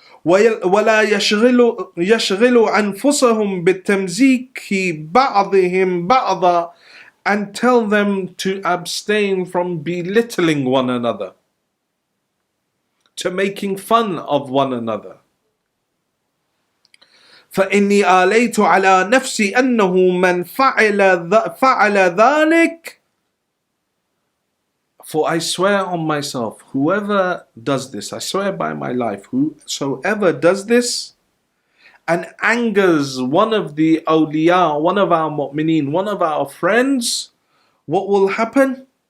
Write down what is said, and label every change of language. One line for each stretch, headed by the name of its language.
Arabic: ولا يشغل أنفسهم بتمزيق بعضهم بعضا,
English: and tell them to abstain from belittling one another, to making fun of one another.
Arabic: فإني آليت على نفسي أنه من فعل ذلك.
English: For I swear on myself, whoever does this, I swear by my life, whosoever does this and angers one of the awliya, one of our mu'mineen, one of our friends, what will happen?